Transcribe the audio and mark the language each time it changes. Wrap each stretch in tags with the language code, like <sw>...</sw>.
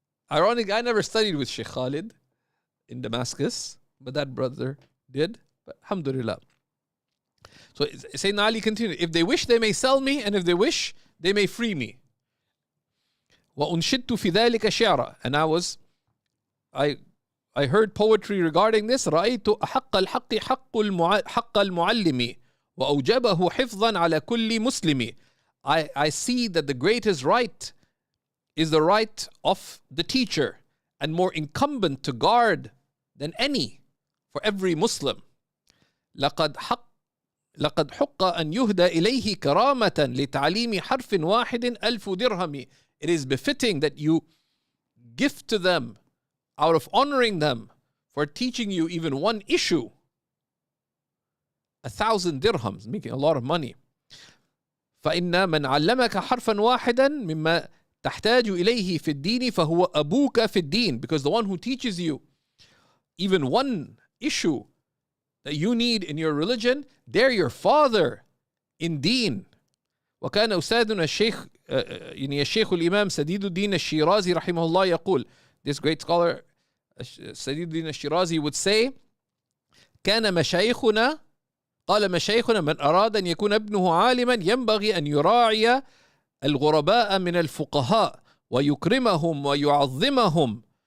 <en>Ironic, I never studied with Shaykh Khalid in Damascus, but that brother did. But alhamdulillah. So Sayyidina Ali continued, if they wish, they may sell me, and if they wish, they may free me.</en> <ar>وَأُنْشِدْتُ فِي ذَلِكَ شِعْرًا.</ar> <en>And I heard poetry regarding this.</en> <ar>رأيت أحق الحق حق المعلم وأوجبه حفظا على كل مسلم.</ar> <en>I see that the greatest right is the right of the teacher and more incumbent to guard than any for every Muslim.</en> <ar>لقد حق أن يهدى إليه كرامة لتعليم حرف واحد ألف درهم.</ar> <en>It is befitting that you gift to them out of honoring them for teaching you even one issue 1,000 dirhams, making a lot of money.</en> <ar>فإن من علمك حرفا واحدا مما تحتاج إليه في الدين فهو أبوك في الدين.</ar> <en>Because the one who teaches you even one issue that you need in your religion, they're your father in deen.</en> <ar>وكان أستاذنا الشيخ الشيخ الإمام سديد الدين الشيرازي رحمه الله يقول,</ar> <en>this great scholar</en> <ar>سديد الدين الشيرازي</ar> <en>would say,</en> <ar>كان مشايخنا قال مشايخنا من أراد أن يكون ابنه عالما ينبغي أن يراعي الغرباء من الفقهاء ويكرمهم ويعظمهم</ar>